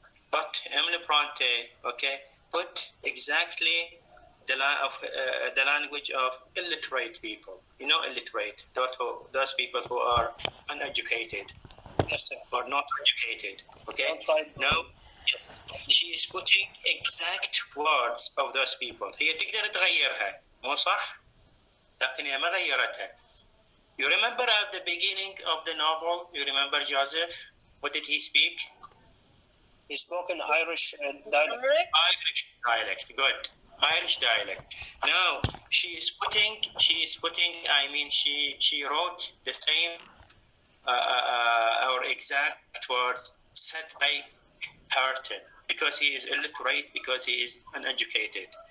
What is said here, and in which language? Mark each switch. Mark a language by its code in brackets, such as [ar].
[en] But Emily Bronte, okay, put exactly the language of illiterate people. You know, illiterate, those people who are uneducated. Yes, sir. Or not educated. Okay. Now, she is putting exact words of those people. [ar] هي تقدر تغيرها، مو صح؟ لكن هي ما غيرتها. [en] You remember at the beginning of the novel, you remember Joseph? What did he speak? He spoke an Irish dialect. Irish dialect, good. Irish dialect. Now she is putting. I mean, she wrote the same or exact words said by Horton because he is illiterate, because he is uneducated.